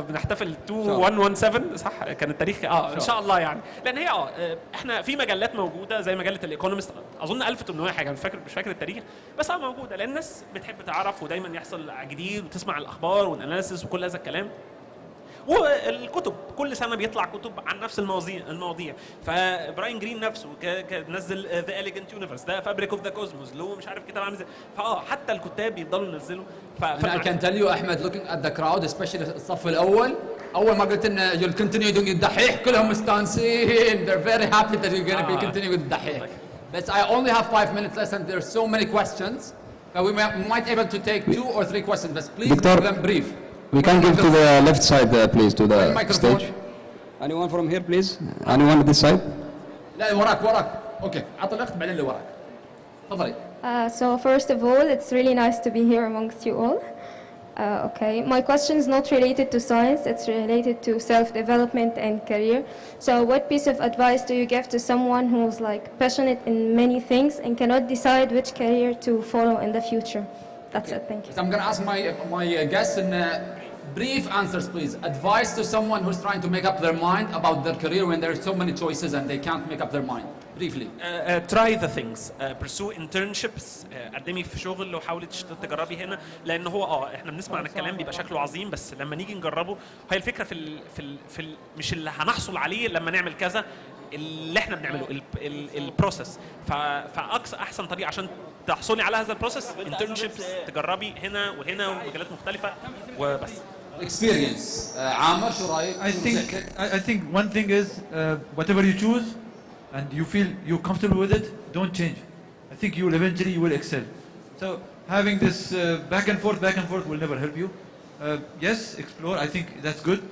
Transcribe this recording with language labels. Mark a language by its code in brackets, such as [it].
[ar] بنحتفل 2117 صح كان التاريخ ان شاء الله، يعني لان هي احنا في مجلات موجوده زي مجله الايكونومست اظن 1800 حاجه، مش فاكر التاريخ، بس موجوده لان الناس بتحب تعرف ودايما يحصل جديد وتسمع الاخبار والاناليسيس وكل هذا الكلام. والكتب كل سنه بيطلع كتب عن نفس المواضيع فبراين جرين نفسه نزل ذا إليجنت يونيفرس ده فابريك اوف ذا كوزموس له مش عارف كتاب عامل ازاي حتى الكتاب بيفضلوا ينزلوا [en] I can tell you أحمد looking at the crowd especially [ar] الصف الأول أول ما قلت إن [en] you'll continue doing الدحيح [ar] كلهم مستانسين [en] they're very happy that you're going to be continuing with الدحيح but I only have 5 minutes less and there's so many questions so we might able to take 2 or 3 questions but please give them brief. We can give to the left side please to the microphone. stage. Anyone from here please? Anyone at this side? [ar] لا وراك اوكي عطى الأخت بعدين اللي وراك تفضلي. [en] So first of all, it's really nice to be here amongst you all. Okay, my question is not related to science, it's related to self-development and career. So what piece of advice do you give to someone who's like passionate in many things and cannot decide which career to follow in the future? That's it, thank you. So I'm going to ask my guests in brief answers, please. Advice to someone who's trying to make up their mind about their career when there are so many choices and they can't make up their mind. Briefly. Try the things. Pursue internships. [ar] قدمي في شغل وحاولي تجربي هنا لأن هو احنا بنسمع عن الكلام بيبقى شكله عظيم بس لما نيجي نجربه هي الفكرة في مش اللي هنحصل عليه لما نعمل كذا اللي احنا بنعمله البروسيس فأقصى أحسن طريقة عشان تحصلي على هذا البروسيس internships تجربي هنا وهنا ومجالات مختلفة وبس. [en] Experience. [ar] عامر شو رأيك؟ [en] I think one thing is whatever you choose and you feel you're comfortable with it, don't change. I think you will excel. So having this back and forth will never help you. Yes, explore. I think that's good.